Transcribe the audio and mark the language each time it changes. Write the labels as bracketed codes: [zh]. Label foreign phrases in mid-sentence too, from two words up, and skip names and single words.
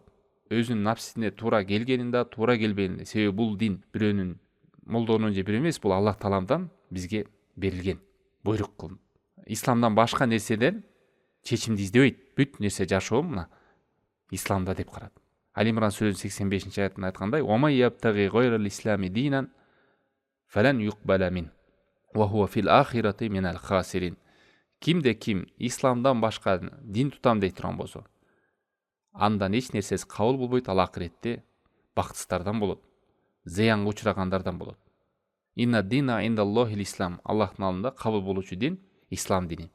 [ky] Өзүнүн напсисине туура келгенин да, туура келбегенин. Себеби бул дин бирөөнүн молдонун же бирөө эмес, бул Аллах Тааламдан бизге берилген буйрук кылып. Исламдан башка нерседен чечимди издебейт. Бүт нерсе жашоо мына исламда деп карат. Али Имран сүрөсүнүн 85-аятында айткандай: [ar] "ومن يبتغ غير الإسلام دينا فلن يقبل من وهو في الآخرة من الخاسرين". [ky] Кимде ким исламдан башка дин тутам дей турган болсо, андан эч нерсеси кабыл болбойт, ал акыретте бактсыздардан болот, зыянга учрагандардан болот. [ar] إن الدين عند الله الإسلام. [ky] Аллахтын алдында кабыл болуучу дин ислам дини.